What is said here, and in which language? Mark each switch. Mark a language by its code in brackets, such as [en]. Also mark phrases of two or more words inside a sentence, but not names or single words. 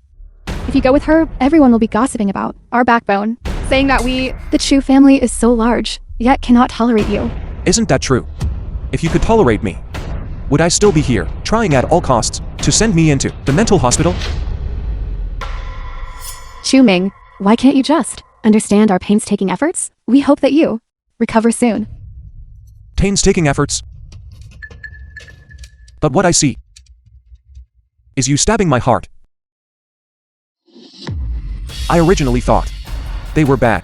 [en] If you go with her, everyone will be gossiping about our backbone, saying that the Chu family is so large, yet cannot tolerate you. Isn't that true? If you could tolerate me, would I still be here, trying at all costs to send me into the mental hospital? Chu Ming, why can't you just understand our painstaking efforts? We hope that you recover soon. Painstaking efforts. But what I see is you stabbing my heart. I originally thought they were bad.